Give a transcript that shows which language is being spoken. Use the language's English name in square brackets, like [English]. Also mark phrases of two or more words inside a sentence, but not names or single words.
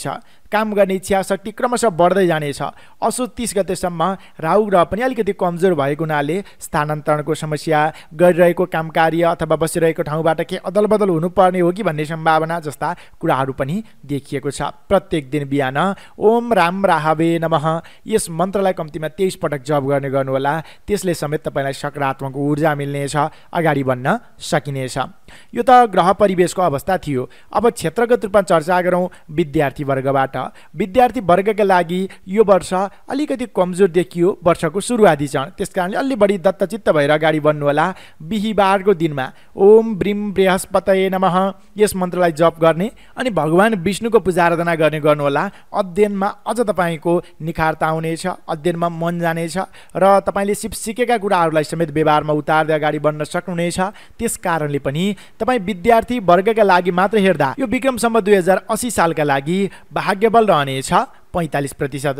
[Nepali] काम गर्ने इच्छा शक्ति क्रमशः बढ्दै जानेछ। असोज 30 गतेसम्म राहु ग्रह पनि अलिकति कमजोर भएको हुनाले स्थानान्तरणको समस्या, गरिरहेको काम कार्य अथवा बसिरहेको ठाउँबाट के अदलबदल हुनुपर्ने हो कि भन्ने सम्भावना जस्ता कुराहरू पनि देखिएको छ। प्रत्येक दिन बिहान [Sanskrit] ओम राम राहवे नमः [Nepali] यस मन्त्रलाई कम्तीमा 23 पटक जप गर्ने गर्नुहोला। त्यसले समेत तपाईँलाई सकारात्मक ऊर्जा मिल्नेछ, अगाडि बढ्न सकिनेछ। यो त ग्रह परिवेशको अवस्था थियो। अब क्षेत्रगत रूपमा चर्चा गरौँ विद्यार्थी वर्गबाट। विद्यार्थी वर्गका लागि यो वर्ष अलिकति कमजोर देखियो वर्षको सुरुवाती चरण। त्यसकारणले अलि बढी दत्तचित्त भएर अगाडि बढ्नुहोला। बिहीबारको दिनमा [Sanskrit] ओम ब्रीम बृहस्पतये नमः [Nepali] यस मन्त्रलाई जप गर्ने अनि भगवान विष्णुको पूजा आराधना गर्ने गर्नुहोला। अध्ययनमा अझ तपाईँको निखारता आउनेछ, अध्ययनमा मन जानेछ र तपाईँले सिकेका कुराहरूलाई समेत व्यवहारमा उतार्दै अगाडि बढ्न सक्नुहुनेछ। त्यस कारणले पनि तपाईँ विद्यार्थी वर्गका लागि मात्र हेर्दा यो विक्रम सम्वत 2080 सालका लागि भाग्यबल रहनेछ 45%।